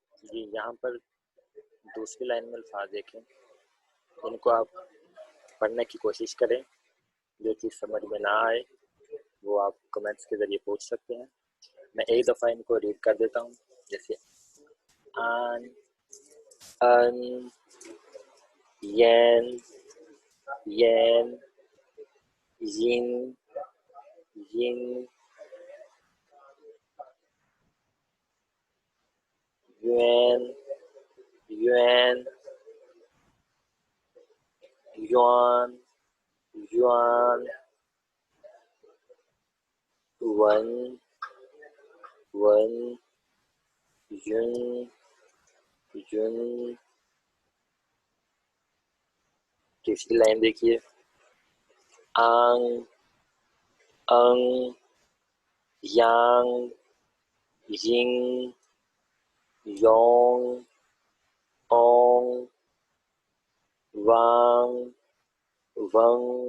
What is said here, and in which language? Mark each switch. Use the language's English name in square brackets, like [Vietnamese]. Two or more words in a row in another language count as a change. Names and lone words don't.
[Urdu] جی یہاں پر دوسری لائن میں الفاظ دیکھیں، ان کو آپ پڑھنے کی کوشش کریں، جو چیز سمجھ میں نہ آئے وہ آپ کمنٹس کے ذریعے پوچھ سکتے ہیں۔ میں ایک دفعہ ان کو ریڈ کر دیتا ہوں، جیسے [Chinese] آن، ان، ین، ین، ین، ین، یوین، یوین، یوان، یوان، ون، ون، یون، یون۔ [Urdu] تیسری لائن دیکھیے، [Chinese] آنگ، انگ، یانگ، ینگ، یونگ، اونگ، وانگ، ونگ۔